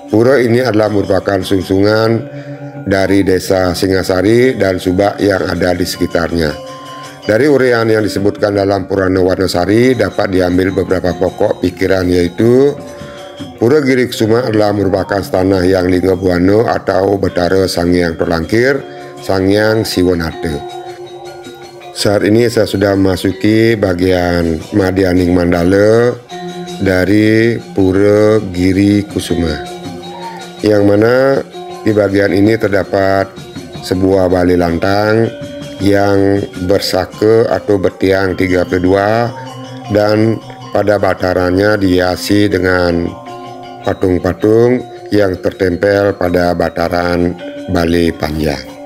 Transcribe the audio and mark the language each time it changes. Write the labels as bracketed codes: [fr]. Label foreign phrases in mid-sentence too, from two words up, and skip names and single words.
[id] Pura ini adalah merupakan sungsungan dari desa Singasari dan Subak yang ada di sekitarnya. Dari uraian yang disebutkan dalam Purana Warnasari dapat diambil beberapa pokok pikiran, yaitu Pura Giri Kusuma adalah merupakan tanah Hyang Lingga Buana atau Batara Sang Hyang Tolangkir, Sang Hyang Siwonata. Saat ini saya sudah memasuki bagian Madianing Mandala dari Pura Giri Kusuma, yang mana di bagian ini terdapat sebuah bali lantang yang bersaka atau bertiang 32, dan pada batarannya dihiasi dengan patung-patung yang tertempel pada bataran bali panjang.